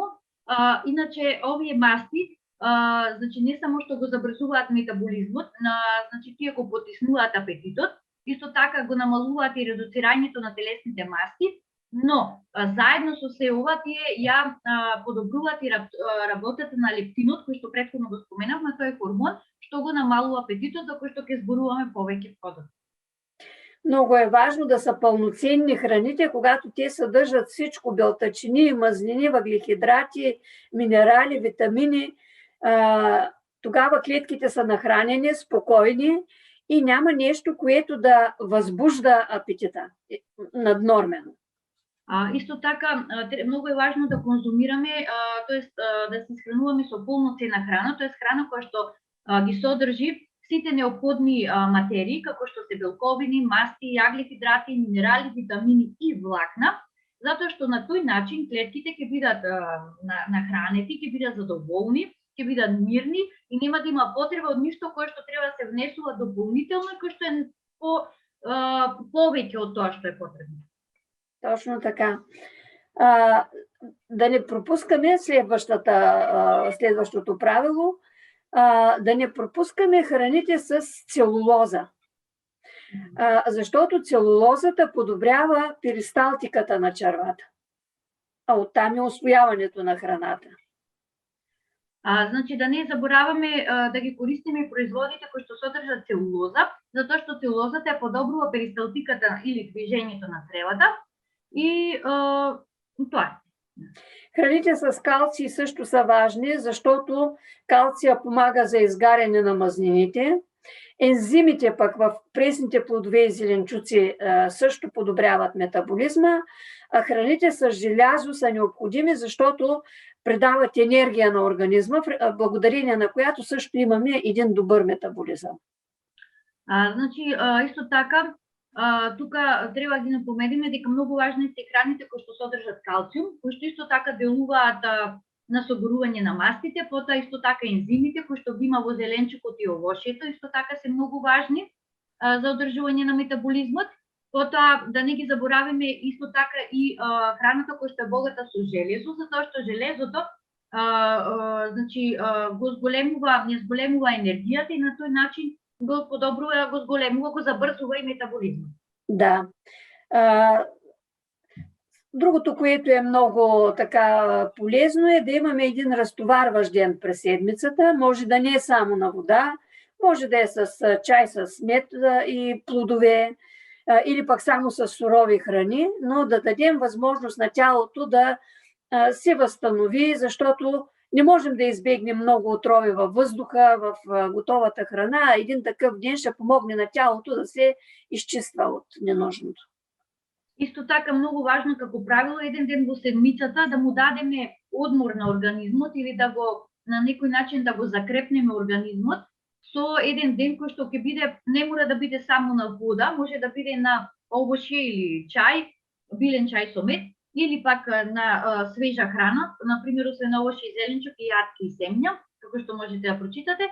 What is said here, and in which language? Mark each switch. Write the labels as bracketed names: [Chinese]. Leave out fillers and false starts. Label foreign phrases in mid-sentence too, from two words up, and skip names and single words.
[Macedonian] Иначе овие масти, значи не само што го забрзуваат метаболизмот, значи тие го потиснуваат апетитот, исто така го намалуваат и редуцирањето на телесните масти, но заедно со се ова тие ја подобруваат и работата на лептинот, кој што претходно го споменавме, тој е хормон што го намалува апетитот, за кој што ќе зборуваме повеќе подобро. [Bulgarian] Много е важно да са пълноценни храните, когато те съдържат всичко: белтъчини, мазнини, въглехидрати, минерали, витамини. Тогава клетките са нахранени, спокойни и няма нещо, което да възбужда апетита наднормено. [Macedonian] Исто така, много е важно да конзумираме, тоест да се изхрануваме со полноценна храна, тоест храна која што ги содржи сите неопходни материи, како што се белковини, масти, јаглехидрати, минерали, витамини и влакна, затоа што на тој начин клетките ќе бидат нахранети, ќе бидат задоволни, ќе бидат мирни и нема да има потреба од ништо кое што треба да се внесува дополнително, кој што е повеќе од тоа што е потребно. Точно така. [Bulgarian] Да не пропускаме следващото правило, да не пропускаме храните с целулоза. Защото целулозата подобрява перисталтиката на червата. А оттам е усвояването на храната. [Macedonian] Значи да не забораваме да ги користиме производите кои што содржат целулоза, затоа што целулозата ја подобрува перисталтиката или движењето на цревата и тоа е. [Bulgarian] Храните с калций също са важни, защото калция помага за изгаряне на мазнините. Ензимите пък в пресните плодове и зеленчуци също подобряват метаболизма. А храните с желязо са необходими, защото предават енергия на организма, благодарение на която също имаме един добър метаболизъм. [Macedonian] Значи, исто така, тука треба ги напомениме дека многу важни се храните кои што содржат калциум, кои што исто така делуваат на соборување на мастите, потоа исто така ензимите кои што ги има во зеленчукот и овошјето, исто така се многу важни за одржување на метаболизмот. Потоа да не ги заборавиме исто така и храната која што е богата со железо, затоа што железото значи го зголемува енергијата и на тој начин го подобрува, го зголемува, го забрзува и метаболизмот. Да. [Bulgarian] Другото, което е много така полезно, е да имаме един разтоварващ ден през седмицата. Може да не е само на вода, може да е с чай с мед и плодове, или пък само с сурови храни, но да дадем възможност на тялото да се възстанови, защото не можем да избегнем много отрови във въздуха, в готовата храна. Един такъв ден ще помогне на тялото да се изчиства от ненужното. [Macedonian] Исто така многу важно како правило еден ден во седмицата да му дадеме одмор на организмот или да го на некој начин да го закрепнеме организмот со еден ден кој што ќе биде, не мора да биде само на вода, може да биде на овошје или чај, билен чај со мед, или пак на свежа храна, например освен овошје и зеленчук и јатки и семња, како што можете да прочитате.